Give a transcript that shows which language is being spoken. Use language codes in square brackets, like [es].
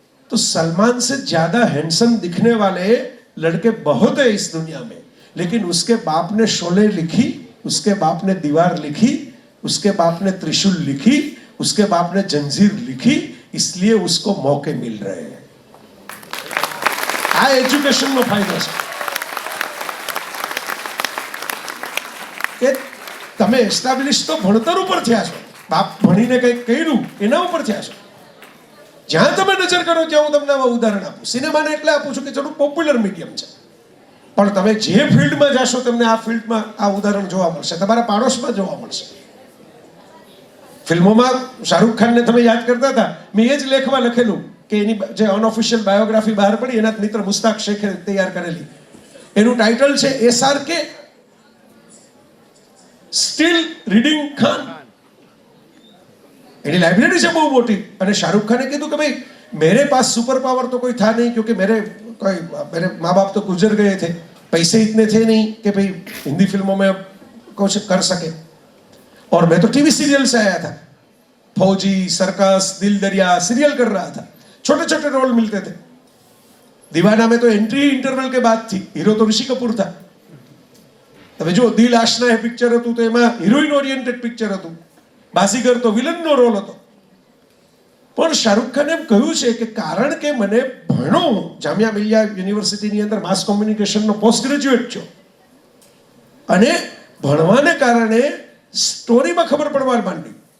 [hi] तो सलमान से ज्यादा हैंडसम दिखने वाले लड़के बहुत है इस दुनिया में, लेकिन उसके बाप ने शोले लिखी, उसके बाप ने दीवार लिखी, उसके बाप ने त्रिशूल लिखी, उसके बाप ने जंजीर लिखी, इसलिए उसको मौके मिल रहे हैं. [gu] આ એજ્યુકેશનનો ફાયદો છે કે તમે એસ્ટાબ્લિશ તો ભણતર ઉપર થયા છો, બાપ ભણીને કંઈક કર્યું એના ઉપર થયા છો. જ્યાં તમે નજર કરો ત્યાં હું તમને આવા ઉદાહરણ આપું. સિનેમાને એટલે આપું છું કે ચલો પોપ્યુલર મીડિયમ છે, પણ તમે જે ફિલ્ડમાં જશો તમને આ ફિલ્ડમાં આ ઉદાહરણ જોવા મળશે, તમારા પાડોશમાં જોવા મળશે. ફિલ્મોમાં શાહરૂખ ખાનને તમે યાદ કરતા હતા, મેં એ જ લેખમાં લખેલું કે એની જે અનઓફિશિયલ બાયોગ્રાફી બહાર પડી એના મિત્ર મુસ્તાક શેખે તૈયાર કરેલી, એનું ટાઇટલ છે SRK સ્ટીલ રીડિંગ ખાન. એની લાइब्रेरी છે બહુ મોટી, અને શાहरुख खान ने કીધું કે ભાઈ [hi] मेरे पास सुपर पावर तो कोई था नहीं, क्योंकि मेरे माँ बाप तो गुजर गए थे, पैसे इतने थे नहीं कि भाई हिंदी फिल्मों में कुछ कर सके, और मैं तो टीवी सीरियल से आया था, फौजी, सर्कस, दिल दरिया सीरियल कर रहा था, छोटे छोटे रोल मिलते थे. दीवाना में तो एंट्री इंटरवल के बाद थी, हीरो तो ऋषि कपूर था. [gu] તમે જો દિલ આશના એ પિક્ચર હતું તો એમાં હિરોઈન ઓરિએન્ટેડ પિક્ચર હતું, બાજીગર તો વિલનનો રોલ હતો. પણ શાહરૂખ ખાને એમ કહ્યું છે કે કારણ કે મને ભણો, જામિયા મિલિયા યુનિવર્સિટીની અંદર માસ કોમ્યુનિકેશનનો પોસ્ટ ગ્રેજ્યુએટ છો, અને ભણવાને કારણે સ્ટોરીમાં ખબર પડવા માંડી.